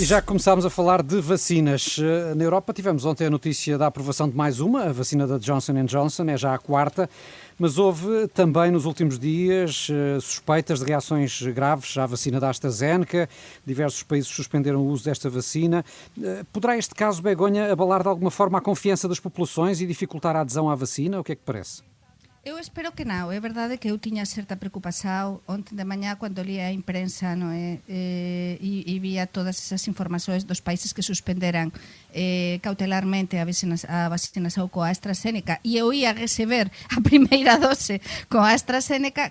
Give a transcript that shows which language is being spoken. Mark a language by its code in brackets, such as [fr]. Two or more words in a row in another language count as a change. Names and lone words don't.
[pt] E já que começámos a falar de vacinas, na Europa tivemos ontem a notícia da aprovação de mais uma, a vacina da Johnson & Johnson, é já a quarta, mas houve também nos últimos dias suspeitas de reações graves à vacina da AstraZeneca. Diversos países suspenderam o uso desta vacina. Poderá este caso, Begonha, abalar de alguma forma a confiança das populações e dificultar a adesão à vacina? O que é que parece? [gl] Eu espero que non. É verdade que eu tiña certa preocupación onte de mañá cando lia a imprensa, non é? E vía todas esas informações dos países que suspenderan cautelarmente a vacinación coa AstraZeneca, e eu ia receber a primeira dose coa AstraZeneca.